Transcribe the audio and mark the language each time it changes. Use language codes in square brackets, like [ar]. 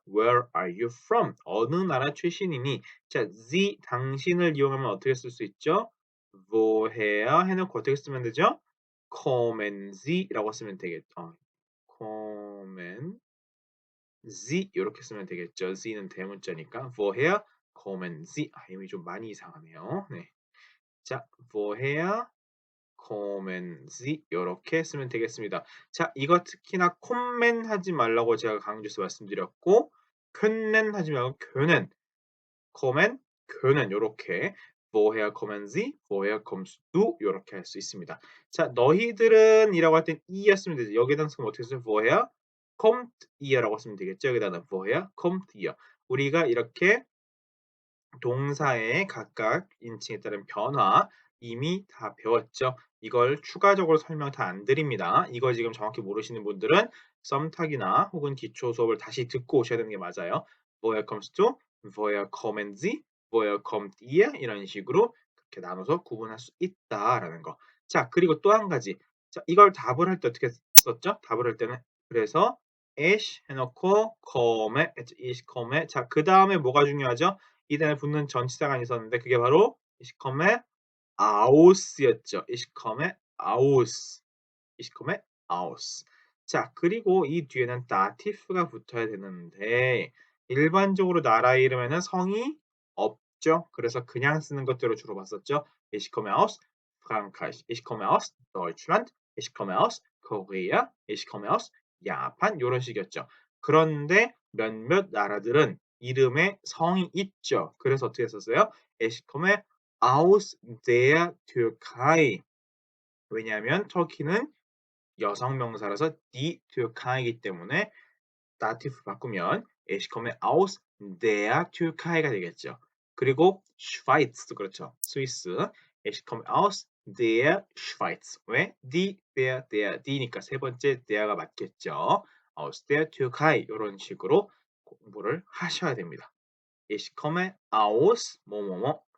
[en] Where are you from? [ko] 어느 나라 출신이니? 자, Sie 당신을 이용하면 어떻게 쓸 수 있죠? woher 해놓고 어떻게 쓰면 되죠? [de] kommen Sie [ko] 라고 쓰면 되겠죠. kommen Sie 이렇게 쓰면 되겠죠. [de] Sie는 [ko] 대문자니까 [de] woher kommen Sie. [ko] 이미 좀 많이 이상하네요. 네. 자, [de] woher kommen Sie [ko] 요렇게 쓰면 되겠습니다. 자, 이거 특히나 콤멘 하지 말라고 제가 강조해서 말씀드렸고 können 하지 말고 können, kommen, können 요렇게 [de] woher kommen Sie, woher kommst du [ko] 요렇게 할 수 있습니다. 자, 너희들은 이라고 할 땐 이였으면 되죠. 여기다 쓰면 어떻게 써요? [de] woher kommt ihr [ko] 라고 쓰면 되겠죠. 여기다가 [de] woher kommt ihr. [ko] 우리가 이렇게 동사의 각각 인칭에 따른 변화 이미 다 배웠죠. 이걸 추가적으로 설명 다 안 드립니다. 이거 지금 정확히 모르시는 분들은 썸탁이나 혹은 기초 수업을 다시 듣고 오셔야 되는 게 맞아요. [de] Woher comes to, woher kommen Sie, woher kommt ihr [ko] 이런 식으로 그렇게 나눠서 구분할 수 있다라는 거. 자, 그리고 또 한 가지. 자, 이걸 답을 할 때 어떻게 썼죠? 답을 할 때는 그래서 ich 해놓고 komme, [de] ich komme. [ko] 자, 그 다음에 뭐가 중요하죠? 이 다음에 붙는 전치사가 있었는데 그게 바로 [de] Ich komme aus [ko] 였죠. [de] Ich komme aus. Ich komme aus. [ko] 자, 그리고 이 뒤에는 다티프가 붙어야 되는데 일반적으로 나라 이름에는 성이 없죠. 그래서 그냥 쓰는 것들을 주로 봤었죠. [de] Ich komme aus Frankreich. Ich komme aus Deutschland. Ich komme aus Korea. Ich komme aus Japan. [ko] 요런 식이었죠. 그런데 몇몇 나라들은 이름에 성이 있죠. 그래서 어떻게 썼어요? [de] Ich komme aus der Türkei. [ko] 왜냐하면 터키는 여성 명사라서 die Türkei이기 때문에 다티프 바꾸면 [de] Ich komme aus der Türkei [ko] 가 되겠죠. 그리고 슈바이츠도 그렇죠. 스위스. [de] Ich komme aus der Schweiz. [ko] 왜? die니까 세 번째 der가 맞겠죠. [de] aus der Türkei [ko] 이런 식으로 공부를 하셔야 됩니다. [de] Ich komme aus 뭐뭐뭐.